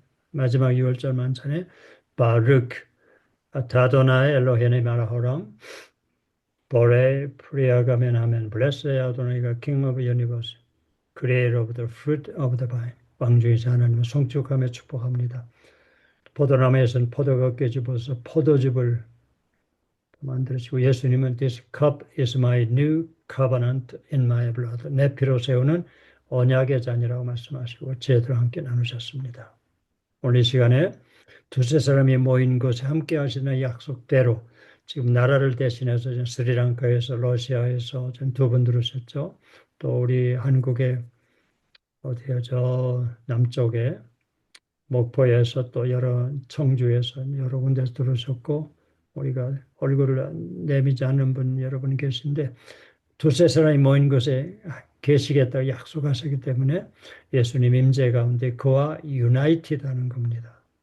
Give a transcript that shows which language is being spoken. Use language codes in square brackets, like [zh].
[ko] 마지막 6월절 만찬에 [he] 바르크 아타도나의 엘로헤네 마라호람 보레 프리아가멘 아멘 블레스의 아도나이가 [en] king of universe creator of the fruit of the vine [ko] 왕중이신 하나님을 송축하며 축복합니다. 포도나무에서는 포도가 깨집어서 포도즙을 만들어지고 예수님은 [en] This cup is my new covenant in my blood. [ko] 내 피로 세우는 언약의 잔이라고 말씀하시고 제대로 함께 나누셨습니다. 오늘 이 시간에 두세 사람이 모인 곳에 함께 하시는 약속대로 지금 나라를 대신해서 스리랑카에서 러시아에서 두 분 들으셨죠. 또 우리 한국의 어디야 저 남쪽에 목포에서 또 여러 청주에서 여러 군데서 들으셨고 우리가 얼굴을 내미지 않는 분 여러분 계신데 두세 사람이 모인 곳에 계시겠다고 약속하셨기 때문에 예수님 임재 가운데 그와 유나이티드하는 겁니다.